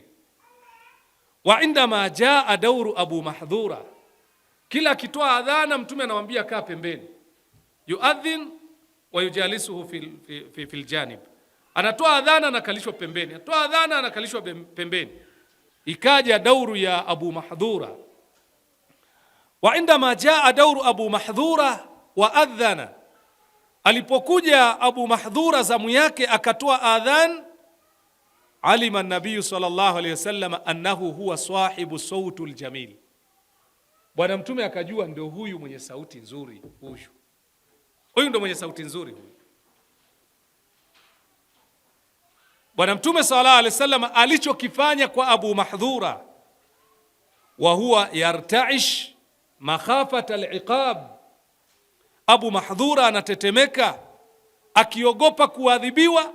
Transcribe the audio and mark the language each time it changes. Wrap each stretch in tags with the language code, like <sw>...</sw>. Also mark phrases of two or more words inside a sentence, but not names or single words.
<ar>وعندما جاء دور أبي محذورة,</ar> <sw>kila akitoa adhana mtume anamwambia kaa pembeni,</sw> <ar>يؤذن ويجلسه في الجانب,</ar> <sw>anatoa adhana anakalishwa pembeni, anatoa adhana anakalishwa pembeni. Ikaja dauru ya Abu Mahdhura.</sw> <ar>وعندما جاء دور أبي محذورة والأذان,</ar> <sw>alipokuja Abu Mahdhura zamu yake akatoa adhan,</sw> <ar>علم النبي صلى الله عليه وسلم أنه هو صاحب الصوت الجميل,</ar> <sw>bwana mtume akajua ndio huyu mwenye sauti nzuri, huyu ndio mwenye sauti nzuri huyu. Bwana mtume</sw> <ar>صلى الله عليه وسلم</ar> <sw>alichokifanya kwa Abu Mahdhura,</sw> <ar>وهو يرتعش مخافة العقاب,</ar> <sw>Abu Mahdhura anatetemeka akiogopa kuadhibiwa.</sw>